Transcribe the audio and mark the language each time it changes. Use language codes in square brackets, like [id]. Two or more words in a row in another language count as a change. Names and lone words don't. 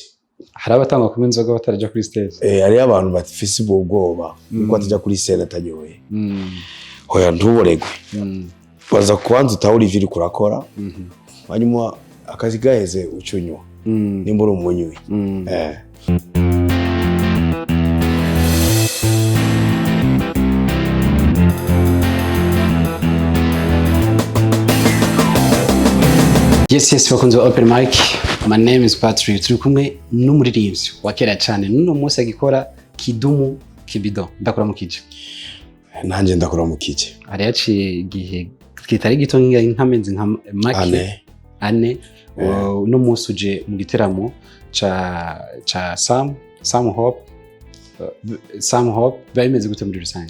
[rn] hari abatanga kumwe inzoga bataraja kuri stage hari abantu bafise ubwoba ko ataja kuri scene ataryoheye hoya ntuboregwe baza kubanza utahura iviri kurakora hanyuma akazi gaheze ucunywa nimba uri umunywi [en] Yes, welcome to Open Mic. My name is Patrick. [rn] Turi kumwe n'umuririmbyi wa kera cyane n'uno munsi agikora Kidumu Kibido. Ndakora mu kije. Nanje ndakora mu kije. Ari yaciye igihe kitari gito nk'amezi nka make ane no munsi uje mu giteramo ca Sam Hope bimeze gute muri rusange